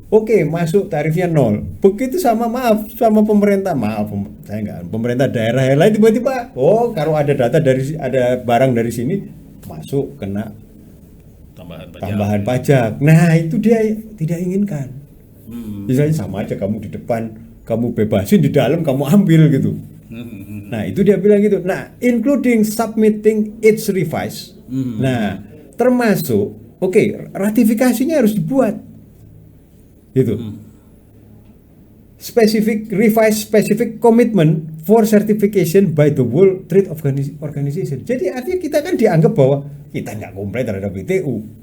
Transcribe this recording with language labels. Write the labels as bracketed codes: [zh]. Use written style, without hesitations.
[id] Oke, masuk tarifnya 0. Begitu sama pemerintah, pemerintah daerah yang lain tiba-tiba, kalau ada barang dari sini masuk kena tambahan pajak. Nah, itu dia tidak inginkan. Misalnya sama aja kamu di depan, kamu bebasin, di dalam kamu ambil gitu. Nah, itu dia bilang gitu. [en] Nah, including submitting its revise. [id] Nah, termasuk ratifikasinya harus dibuat. Gitu. [en] Specific commitment for certification by the World Trade Organization. [id] Jadi artinya kita kan dianggap bahwa kita nggak komplain terhadap WTO.